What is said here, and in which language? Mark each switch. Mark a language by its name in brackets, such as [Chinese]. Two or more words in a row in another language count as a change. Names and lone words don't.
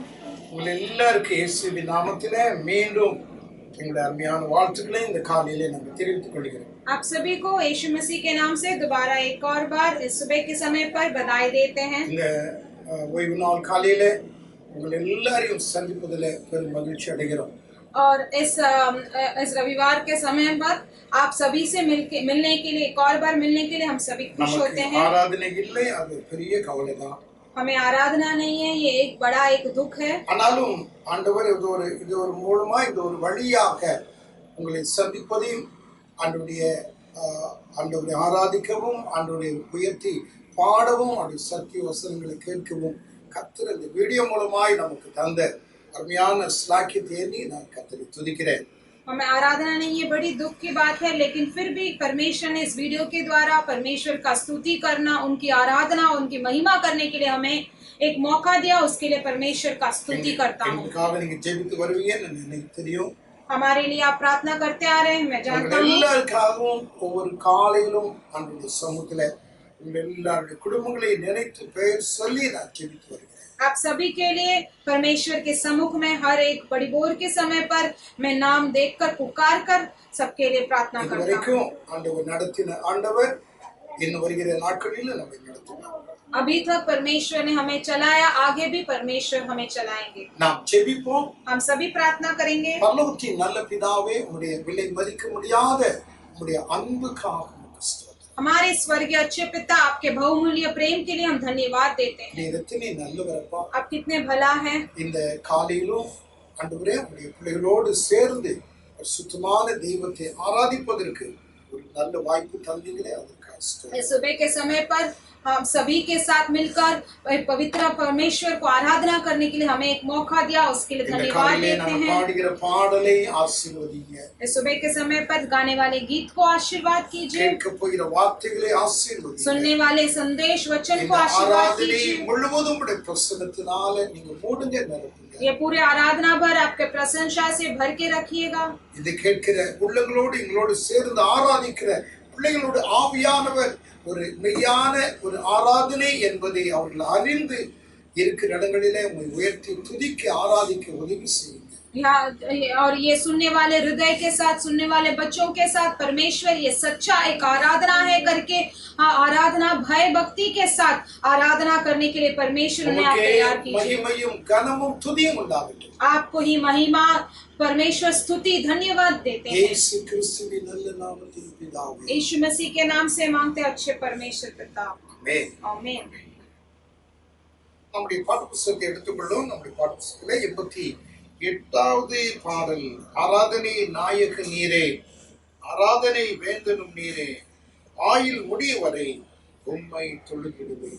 [Tamil] உங்கள் எல்லாருக்கும் இயேசுவின் நாமத்திலே மீண்டும் எங்களுடைய அருமையான வாழ்த்துக்களை இந்த காலையிலே நாங்கள் தெரிவித்துக் கொள்கிறோம். [Hindi] आप सभी को यीशु मसीह के नाम से दोबारा एक और बार इस सुबह के समय पर बधाई देते हैं. [Tamil] இந்த ஓய்வு நாள் காலையிலே உங்கள் எல்லாரையும் சந்திப்பதிலே பெரும் மகிழ்ச்சி அடைகிறோம். [Hindi] और इस रविवार के समय पर आप सभी से मिलने के लिए एक और बार मिलने के लिए हम सभी खुश होते हैं. [Tamil] ஆராதனை இல்லை, அது பெரிய கவலைதான். [Hindi] हमें आराधना नहीं है, ये एक बड़ा एक दुख है. [Tamil] ஆனாலும் ஆண்டவர் இது ஒரு மூலமா இது ஒரு வழியாக உங்களை சந்திப்பதையும் ஆண்டவரை ஆராதிக்கவும் ஆண்டவரை உயர்த்தி பாடவும் அவருடைய சத்திய வசனங்களை கேட்கவும் கர்த்தர் இந்த வீடியோ மூலமாய் நமக்கு தந்த அருமையான ஸ்லாக்கியத்தை எண்ணி நான் கர்த்தரை துதிக்கிறேன். [Hindi] हमें आराधना नहीं, ये बड़ी दुख की बात है, लेकिन फिर भी परमेश्वर ने इस वीडियो के द्वारा परमेश्वर का स्तुति करना, उनकी आराधना, उनकी महिमा करने के लिए हमें एक मौका दिया. उसके लिए परमेश्वर का स्तुति करता हूँ. हमारे लिए आप प्रार्थना करते आ रहे हैं, मैं जानता हूँ. [Tamil] ஒவ்வொரு காலையிலும் ஆண்டவருடைய சமூகத்திலே உங்கள் எல்லாருடைய குடும்பங்களை நினைத்து பெயர் சொல்லி நான் ஜெபித்து வருகிறேன். [Hindi] आप सभी के लिए परमेश्वर के सम्मुख में हर एक बड़ी बोर के समय पर मैं नाम देखकर पुकार कर सबके लिए प्रार्थना करता हूँ. अभी तक परमेश्वर ने हमें चलाया, आगे भी परमेश्वर हमें चलाएंगे. हम सभी प्रार्थना करेंगे. हमारे स्वर्गीय अच्छे पिता, आपके बहुमूल्य प्रेम के लिए हम धन्यवाद देते हैं. आप कितने भला हैं. [Tamil] இந்த காலையிலும் ஆண்டவரே உம்முடைய பிள்ளைகளோடு சேர்ந்து சுத்தமான தெய்வத்தை ஆராதிப்பதற்கு ஒரு நல்ல வாய்ப்பு தந்தீங்களே, அதற்காக ஸ்தோத்திரம். [Hindi] इस सुबह के समय पर हम सभी के साथ मिलकर पवित्र परमेश्वर को आराधना करने के लिए हमें एक मौका दिया, उसके लिए धन्यवाद देते हैं. इस सुबह के समय पर गाने वाले गीत को आशीर्वाद कीजिए, सुनने वाले संदेश वचन को आशीर्वाद कीजिए. ये पूरे आराधना भर आपके प्रशंसा से भर के रखिएगा. [Tamil] பிள்ளைகளோடு ஆவியானவர் ஒரு மெய்யான ஒரு ஆராதனை என்பதை அவர்கள் அறிந்து இருக்கிற இடங்களிலே உம்மை உயர்த்தி துதிக்க ஆராதிக்க உதவி செய்யுங்க. [Hindi] और ये सुनने वाले हृदय के साथ, सुनने वाले बच्चों के साथ परमेश्वर ये सच्चा एक आराधना है करके आराधना भय भक्ति के साथ आराधना करने के लिए परमेश्वर ने आप तैयार कीजिए. आपको ही महिमा परमेश्वर स्तुति धन्यवाद देते हैं. यीशु मसीह के नाम से मांगते अच्छे परमेश्वर पिता, आमीन. [Tamil] நம்முடைய பாடப்புத்தகத்தை எடுத்துக்கொள்ளும். நம்முடைய பாடப்புத்தகத்திலே 88வது பாடல், ஆராதனை நாயக நீரே, ஆராதனை வேந்தனும் நீரே, ஆயுள் முடிவரை உம்மை தொழுகிடுவேன்.